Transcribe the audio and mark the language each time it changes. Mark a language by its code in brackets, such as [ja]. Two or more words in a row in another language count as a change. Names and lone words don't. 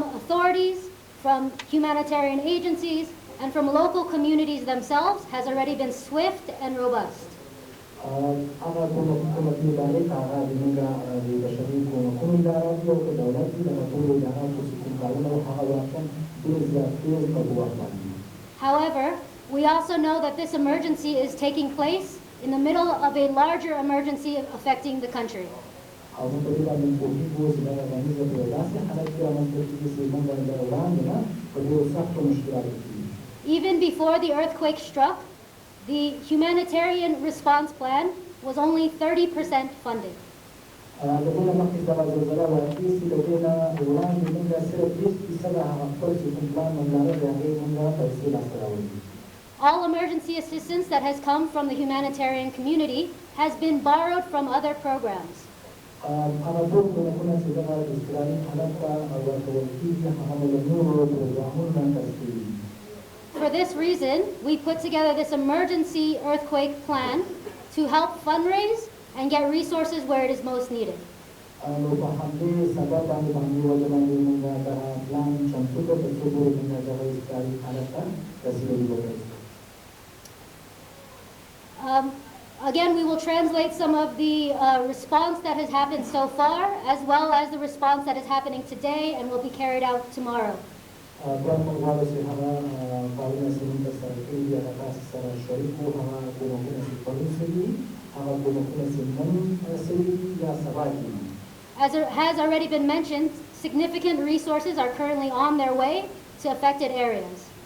[en] authorities, from humanitarian agencies, and from local communities themselves has already been swift and robust. [ps] هغه کومکي ادارې ته هغه زموږ د بشري کومکونو اداره دي او که دولت وي دغه ټولو اداراتو چې کوم کارونه هغه واقعا ډېر زیات تېز په ګواښ باندې دي. [en] However, we also know that this emergency is taking place in the middle of a larger emergency affecting the country. [ps] او موږ په دې باندې پوهېږو چې دا غنیزه په یو داسې حالت کې رامنځته کېږي چې موږ باندې وړاندې نه په ډېرو سختو مشکلاتو کې دي. [en] Even before the earthquake struck, the humanitarian response plan was only 30% funded. [ps] د دې نه مخکې دغه زلزله واقع شي د دې نه وړاندې موږ صرف 20% هغه خپل چې کوم پلان موږ لرل د هغې موږ پیسې لاسته راوړي. [en] All emergency assistance that has come from the humanitarian community has been borrowed from other programs. [ps] هغه ټول کومکونه چې دغه اضطراري حالت ته ورکول کېږي هغه مو له نورو پروګرامونو نه اخیستل کېږي. [en] For this reason, we put together this emergency earthquake plan to help fundraise and get resources where it is most needed. [ps] نو په همدې سبب باندې وجه باندې موږ دغه پلان چمتو کړ تر څو پورې موږ دغه اضطراري حالت ته رسېدلي وکړو. [en] Again, we will translate some of the response that has happened so far, as well as the response that is happening today and will be carried out tomorrow. As it has already been mentioned, significant resources are currently on their way to affected areas.